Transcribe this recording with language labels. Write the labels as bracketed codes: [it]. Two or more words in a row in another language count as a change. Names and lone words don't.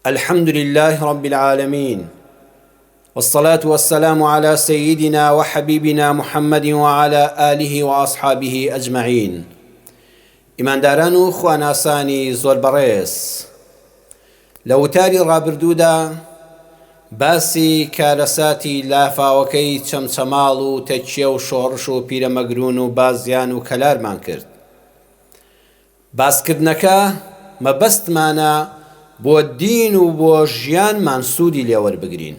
[ar] الحمد لله رب العالمين، والصلاة والسلام على سيدنا وحبيبنا محمد وعلى آله وأصحابه أجمعين. [ckb] إمان دارانو خواناساني زور بريس لو تاري رابردودا باسی کارەساتی لافاوەکەی چەمچەماڵ و تەکیە و شۆڕش و پیرەمەگرون و بازیان و کەلارمان کرد. باسکردنەکە مەبەستمانە بۆ دین و بۆ ژیانمان سوودی لێوەربگرین.